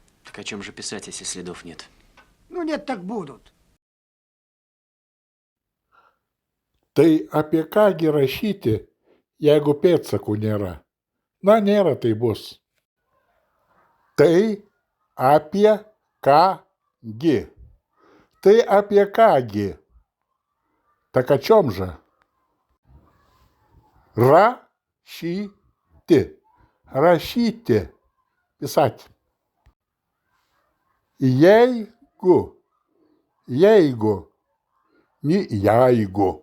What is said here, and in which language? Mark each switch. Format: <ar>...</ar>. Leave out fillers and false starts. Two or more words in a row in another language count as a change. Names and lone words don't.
<ru>Так о чем же писать, если следов нет? Ну нет, так будут.</ru> <lt>Tai apie ką gi rašyti, jeigu pėdsakų nėra? Na, nėra tai bus. Tai apie ką gi? Tai apie ką gi?</lt> <ru>Так о чем же?</ru> <lt>Рашити. Рашите. Писать. Ейгу. Ейгу. Не яйгу.</lt>